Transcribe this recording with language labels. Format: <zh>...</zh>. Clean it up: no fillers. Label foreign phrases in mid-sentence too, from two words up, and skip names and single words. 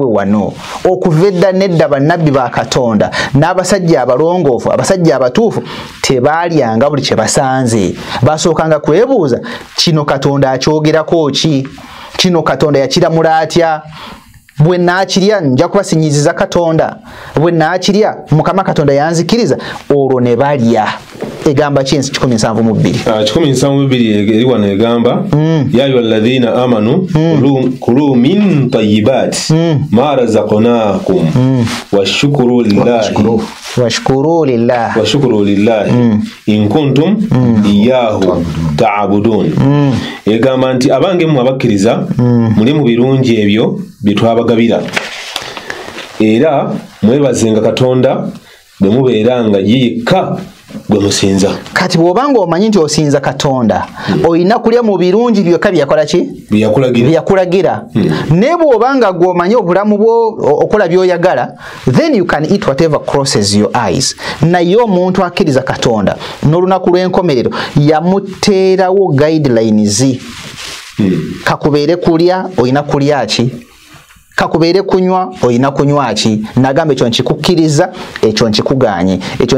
<lg>wano okuvedda nedda bannabbi ba Katonda n'abasajja abalongoofu abasajja abatuufu tebaalyanga buli kye basanze basookanga kwebuuza kino Katonda akyogerako ki kino Katonda yakiramula atya bwe naakirya nja kubasinyiziza Katonda bwe naakirya Mukama Katonda yanzikiriza olwo ne balya egamba kinsi 172 eri wano egamba</lg> <ar>يا أيها الذين آمنوا كلوا من طيبات ما رزقناكم واشكروا لله إن كنتم إياه تعبدون</ar> <lg>egamba nti abange mu abakkiriza muli mu birungi ebyo bitwabagabira era mwebazenga Katonda bwe mubeeranga yekka gwe musinza kati bw'obanga omanyi nti osinza Katonda olina kulya mu birungi byokka byakola ki byakulagira ne bw'obanga gw'omanyi obulamu bwo okola by'oyagala</lg> <en>then you can eat whatever crosses your eyes</en> <lg>naye omuntu akkiriza Katonda n'olunaku lw'enkomerero yamuteerawo guidelines kakubeere kulya olina kulya ki kakubeere kunywa olina kunywa ki nagamba ekyo nkikukkiriza ekyo nkikuganye ekyo</lg>